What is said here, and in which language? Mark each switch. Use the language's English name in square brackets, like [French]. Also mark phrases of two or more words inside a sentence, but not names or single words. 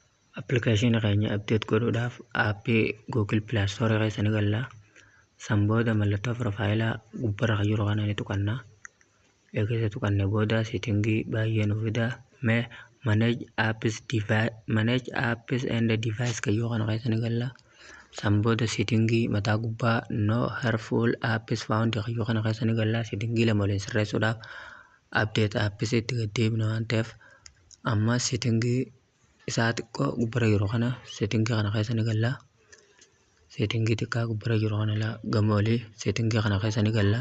[Oromo] application keenya update godhuudhaaf aappii Google Play Store keessa ni galla. San booda mallattoo profaayilaa gubbarra kan jiru kana ni tuqanna. Eegee tuqanne booda settingii baay'ee nu fida. [English] Manage apps and device [Oromo] kan jiru kana keessa ni galla. San booda settingii mataa gubbaa [English] no harmful apps found [Oromo] kan jiru kana keessa ni galla. Settingii lama waliin sirreessuudhaaf [English] update apps [Oromo] itti gaddeebina waan ta'eef amma settingii isaa xiqqoo gubbarra jiru kana settingii kana keessa ni galla. Settingii xiqqaa gubbarra jiru kana gama olii settingii kana keessa ni galla.